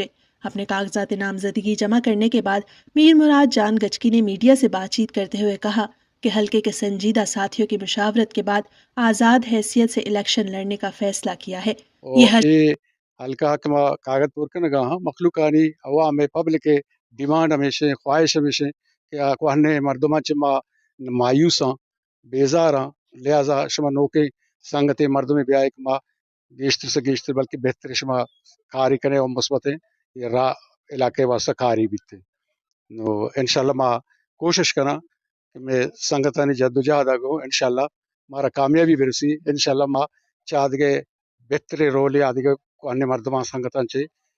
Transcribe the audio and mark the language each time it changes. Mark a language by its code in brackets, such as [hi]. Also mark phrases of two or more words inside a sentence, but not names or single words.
[ur] اپنے کاغذات نامزدگی جمع کرنے کے بعد میر مراد جان گچکی نے میڈیا سے بات چیت کرتے ہوئے کہا کہ حلقے کے سنجیدہ ساتھیوں کی مشاورت کے بعد آزاد حیثیت سے الیکشن لڑنے کا فیصلہ کیا ہے۔ [bal] یہ حلقہ کما کاغذ پور کے نگاہ مخلوقانی عوام [en] public demand [bal] ہمیشہ خواہش ہمیشہ کہ کوہنے مردمہ چما مایوس ہاں بیزار ہاں لہذا شما نوکے سنگت مردم بیائے کما گیشتر سے گیشتر بلکہ بہتر شما کاری کرنے اور مثبت یہ راہ علاقے واسطہ کاری بیتے نو انشاءاللہ ما کوشش کرنا کہ میں سنگتانی جدوجہد آگو انشاءاللہ مارا کامیابی برسی انشاءاللہ ما چاہد گئے بہترین رول آدھگے کوہنے مردمان سنگتان چے